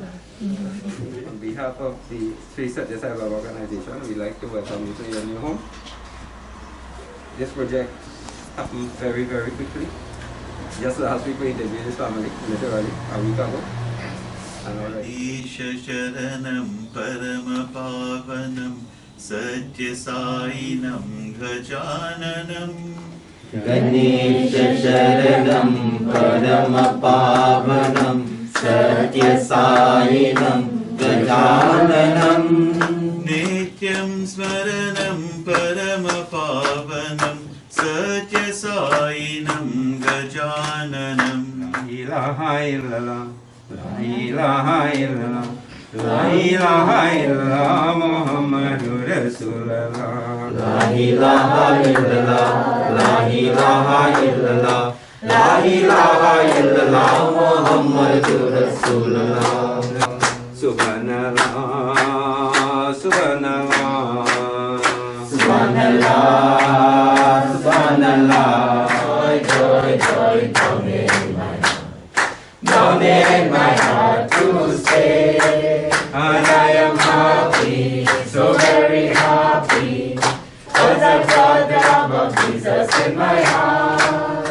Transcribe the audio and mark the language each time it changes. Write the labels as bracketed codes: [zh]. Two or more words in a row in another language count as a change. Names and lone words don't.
[en] On behalf of the Pasea Sai organization, we'd like to welcome you to your new home. This project happened very, very quickly. Just last week we interviewed this family, literally, a week ago. And already. [sa] सत्यसायिनं गजाननं गणेशशरणं परमपावनं सत्यसायिनं गजाननं नित्यं स्मरणं परमपावनं सत्यसायिनं गजाननं [ar] إله إلا الله، لا إله إلا الله، لا إله إلا الله، محمد رسول الله. لا إله إلا الله، لا إله إلا الله، لا إله إلا الله، محمد رسول الله. سبحان الله، سبحان الله, سبحان الله، سبحان الله, [en] joy, joy, down in my heart to stay. And I am happy, so very happy, 'cause I've got the love of Jesus in my heart.